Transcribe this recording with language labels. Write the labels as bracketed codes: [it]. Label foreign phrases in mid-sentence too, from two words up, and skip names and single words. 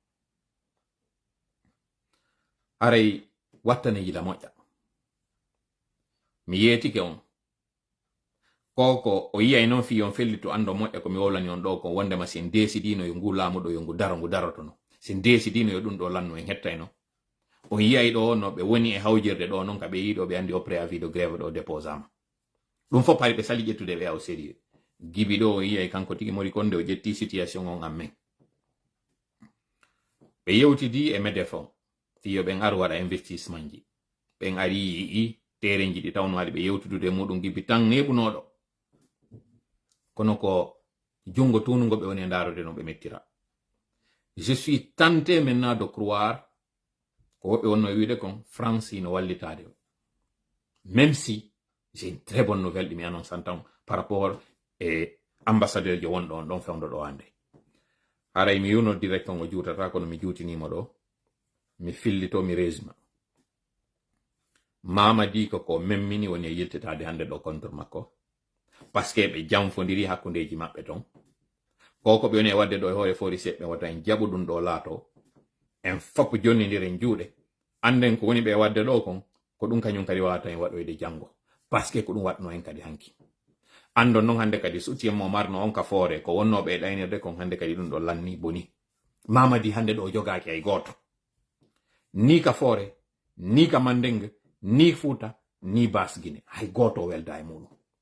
[ff] aray wattane yila moƴƴa mi yeetike on koko o yiyay noon fi on felli to ando moƴƴa ko mi wolani on ɗo ko wondema sen desidino yo ngu laamuɗo yo ngu daroto no sen desidino yo ɗum ɗo lanno en hettayno on yiyay ɗo no ɓe woni e hawjirde ɗo noon ka ɓe yiɗo ɓe andi o [fr] préavis de grève [ff] ɗo déposama ɗum fof pari ɓe sali ƴettude ɓe aw sérieux gibi ɗo o yiyay kanko tigi mori konde o jetti situation on amen ɓe yewtidi e MEDEFON fiyo ɓen ar waɗa investissement ji ɓen ari yii tereji ɗi tawno waɗi ɓe yewtudude muɗum gibi tan neɓunoɗo kono ko jungo tunugo ɓe woni e darode no ɓe mettira [fr] je suis tenté maintenant de croire [ff] ko woɓɓe wonno e wiide kon France no wallitade [fr] même si j'ai une très bonne nouvelle [ff] ɗi mi annonce tan [fr] par rapport [ff] e ambassadeur jo wonɗo on ɗon fewndo ɗo hande haray mi yuno direct on o juutata kono mi juutinimo ɗo mi fillito mi résuma Mamadi ko memmini woni e yiltitade hande ɗo contre makko [fr] parce que [ff] ɓe jamfodiri hakkundeji maɓɓe ton koko ɓe woni e wadde ɗo e hoore fori seɓɓe wata en jaɓu ɗum ɗo laato en foppo jonnodiren juuɗe anden ko woni ɓe wadde ɗo kon ko ɗum kañum kadi wawata en waɗoyde janngo [fr] parce que [ff] ko ɗum waɗno en kadi hanki andon noon hande kadi soutien mo marno on ka foore ko wonnoɓe e ɗaynirde kon hande kadi ɗum ɗo lanni boni Mamadi hande ɗo jogaki ay goto ni ka foore ni ka Mandeng ni Fouta ni Basse Guinée hay goto welda e muɗum